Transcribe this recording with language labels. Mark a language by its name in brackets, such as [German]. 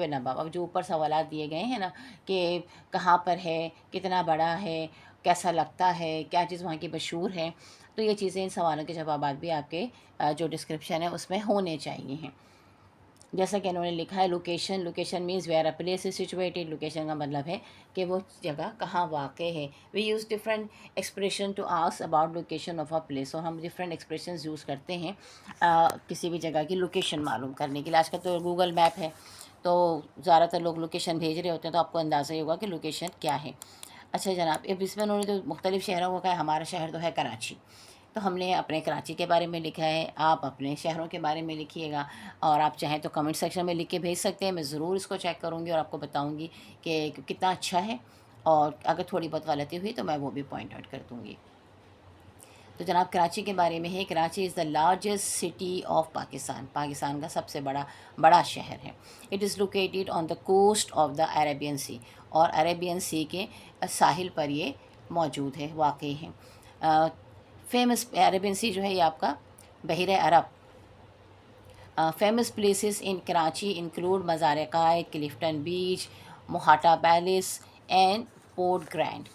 [Urdu] اب جو اوپر سوالات دیے گئے ہیں نا کہ کہاں پر ہے، کتنا بڑا ہے، کیسا لگتا ہے، کیا چیز وہاں کی مشہور ہے، تو یہ چیزیں ان سوالوں کے جوابات بھی آپ کے جو ڈسکرپشن ہے اس میں ہونے چاہیے ہیں. جیسا کہ انہوں نے لکھا ہے [English] Location means where a place is situated. [Urdu] Location کا مطلب ہے کہ وہ جگہ کہاں واقع ہے. [English] We use different expression to ask about location of a place. [Urdu] اور ہم ڈفرینٹ ایکسپریشنز یوز کرتے ہیں کسی بھی جگہ کی لوکیشن معلوم کرنے کے لیے. آج کل تو گوگل میپ ہے تو زیادہ تر لوگ لوکیشن بھیج رہے ہوتے ہیں تو آپ کو اندازہ ہی ہوگا کہ لوکیشن کیا ہے. اچھا جناب اب اس میں انہوں نے تو مختلف شہروں کو کہا ہے. ہمارا شہر تو ہے کراچی، تو ہم نے اپنے کراچی کے بارے میں لکھا ہے. آپ اپنے شہروں کے بارے میں لکھیے گا اور آپ چاہیں تو کمنٹ سیکشن میں لکھ کے بھیج سکتے ہیں. میں ضرور اس کو چیک کروں گی اور آپ کو بتاؤں گی کہ کتنا اچھا ہے، اور اگر تھوڑی بہت غلطی ہوئی تو میں وہ بھی پوائنٹ آؤٹ کر دوں گی. تو جناب کراچی کے بارے میں ہے [English] Karachi is the largest city of Pakistan. [Urdu] Pakistan کا سب سے بڑا شہر ہے. [English] It is located on the coast of the Arabian sea. [Urdu] اور عربین سی کے ساحل پر یہ موجود ہے، واقع ہے. فیمس عربین سی جو ہے یہ آپ کا بحیرہ عرب. [English] Famous places in Karachi include Mazar Quaid, Clifton beach, Mohatta palace and port grand.